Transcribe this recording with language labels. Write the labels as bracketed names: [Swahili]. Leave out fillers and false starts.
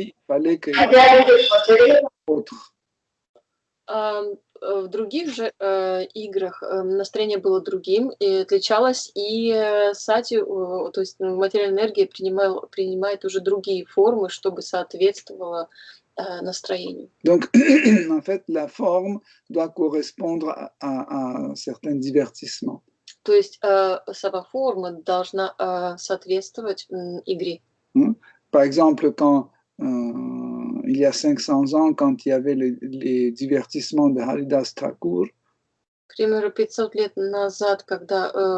[French] Il fallait qu'il y ait autre. [Russian] В других же играх настроение было другим, и отличалось, и сати, то есть материальная энергия принимает уже другие формы, чтобы соответствовало настроению. [French] Donc, en fait, la forme doit correspondre à certains divertissements. [Russian] То есть сама форма должна соответствовать игре. [French] Par exemple, quand il y a 500 ans, quand il y avait les divertissements de Haridas Thakur, [Russian] К примеру, 500 лет назад, когда